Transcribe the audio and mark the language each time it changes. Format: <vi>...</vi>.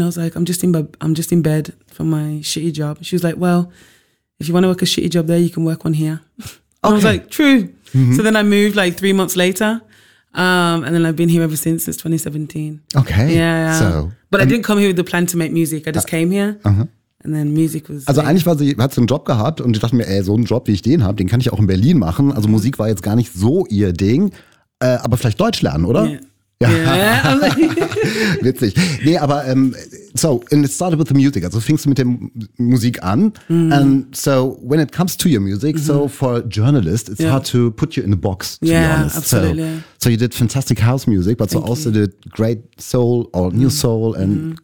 <en>I was like, I'm just in bed from my shitty job. She was like, well, if you want to work a shitty job there, you can work one here. Okay. I was like, true. Mm-hmm. So then I moved like 3 months later. And then I've been here ever since 2017. Okay. Yeah. So, but I didn't come here with the plan to make music. I just came here. Uh-huh. And then music was...</en> <de>Also eigentlich hat sie einen Job gehabt und ich dachte mir, ey, so einen Job, wie ich den habe, den kann ich auch in Berlin machen. Also Musik war jetzt gar nicht so ihr Ding. Aber vielleicht Deutsch lernen, oder?</de> <en>Yeah.</en> <de>Witzig. Nee, aber so,</de> <en>and it started with the music.</en> <de>Also fingst du mit der Musik an. Mm.</de> <en>And so, when it comes to your music, mm-hmm. so for a journalist, it's hard to put you in a box, to yeah, be honest. Absolutely. So you did fantastic house music, but also did great soul or new soul and mm-hmm.</en>